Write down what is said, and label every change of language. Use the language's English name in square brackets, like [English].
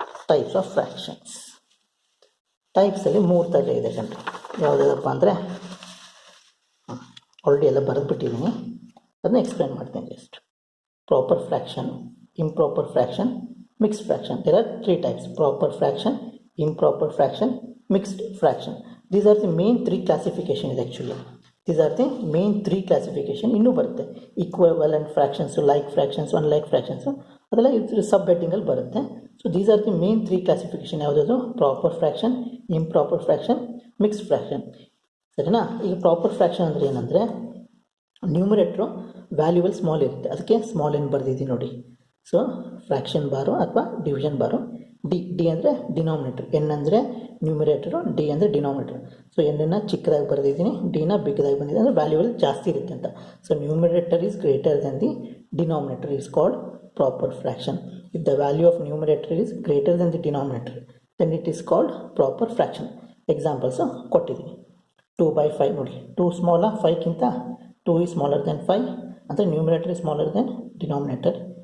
[English] Types of fractions. [Kannada] ಟೈಪ್ಸಲ್ಲಿ 3 ಥರ ಇದೆ ಕಣ್ರಿ. ಯಾವುದಪ್ಪ ಅಂದರೆ ಆಲ್ರೆಡಿ ಎಲ್ಲ ಬರೆದುಬಿಟ್ಟಿದ್ದೀನಿ, ಅದನ್ನ ಎಕ್ಸ್ಪ್ಲೇನ್ ಮಾಡ್ತೀನಿ just. [English] Proper fraction, improper fraction, mixed fraction. There are 3 types: proper fraction, improper fraction, mixed fraction. These are the main 3 classification is actually. These are the main 3 classification. [Kannada] ಇನ್ನೂ ಬರುತ್ತೆ ಈಕ್ವಲೆಂಟ್ ಫ್ರ್ಯಾಕ್ಷನ್ಸು, ಲೈಕ್ ಫ್ರ್ಯಾಕ್ಷನ್ಸು, ಅನ್ಲೈಕ್ ಫ್ರ್ಯಾಕ್ಷನ್ಸು, ಅದೆಲ್ಲ ಇದು ಸಬ್ ಹೆಡ್ಡಿಂಗಲ್ಲಿ ಬರುತ್ತೆ. [English] So these are the main 3 classification. [Kannada] ಯಾವುದಾದ್ರು? [English] Proper fraction, improper fraction, mixed fraction. [Kannada] ಸರಿನಾ? ಈಗ proper fraction ಅಂದರೆ ಏನಂದರೆ ನ್ಯೂಮರೇಟ್ರು ವ್ಯಾಲ್ಯೂವಲ್ ಸ್ಮಾಲ್ ಇರುತ್ತೆ, ಅದಕ್ಕೆ ಸ್ಮಾಲ್ ಏನು ಬರೆದಿದ್ದೀನಿ ನೋಡಿ. ಸೊ ಫ್ರ್ಯಾಕ್ಷನ್ ಬಾರು ಅಥವಾ ಡಿವಿಷನ್ ಬಾರು. ಡಿ ಅಂದರೆ ಡಿನಾಮಿನೇಟರ್, ಎನ್ ಅಂದರೆ ನ್ಯೂಮರೇಟರು, ಡಿ ಅಂದರೆ ಡಿನಾಮಿನೇಟರ್. ಸೊ ಎನ್ನನ್ನು ಚಿಕ್ಕದಾಗಿ ಬರೆದಿದ್ದೀನಿ, ಡಿನ ಬಿಗ್ಗದಾಗಿ ಬಂದಿದೆ, ಅಂದರೆ ವ್ಯಾಲ್ಯೂವಲ್ ಜಾಸ್ತಿ ಇರುತ್ತೆ ಅಂತ. [English] So numerator is greater than the denominator is called proper fraction. If the value of numerator is greater than the denominator, then it is called proper fraction. [Kannada] Examples ಕೊಟ್ಟಿದ್ದೀನಿ. 2/5 ನೋಡಿ. 2 ಸ್ಮಾಲ 5ಗಿಂತ [English] 2 is smaller than 5, [Kannada] ಅಂದರೆ [English] Numerator is smaller than denominator.